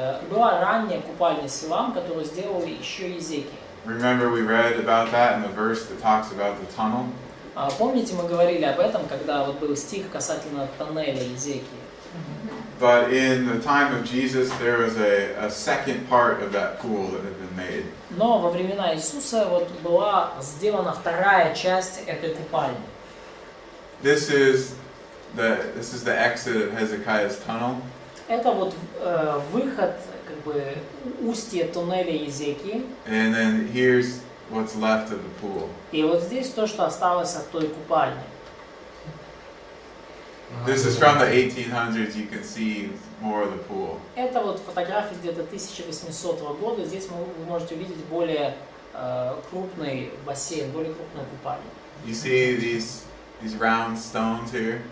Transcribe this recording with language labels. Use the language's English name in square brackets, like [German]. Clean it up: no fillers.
[Russian] Была ранняя купальня Силоам, которую сделал еще Иезекия. [English] Remember we read about that in the verse that talks about the tunnel? [Russian] Помните, мы говорили об этом, когда вот был стих касательно тоннеля Иезекии. [English] But in the time of Jesus, there was a second part of that pool that had been made. [Russian] Но во времена Иисуса вот была сделана вторая часть этой купальни. [English] This is the exit of Hezekiah's tunnel. [Russian] Это вот выход, как бы устье туннеля Иезекии. [English] And then here's what's left of the pool. [Russian] И вот здесь то, что осталось от той купальни. [English] This is from the 1800s. You can see more of the pool. [Russian] Это вот фотография где-то 1800 года. Здесь вы можете увидеть более крупный бассейн, более крупную купальню. [English] You see these round stones here?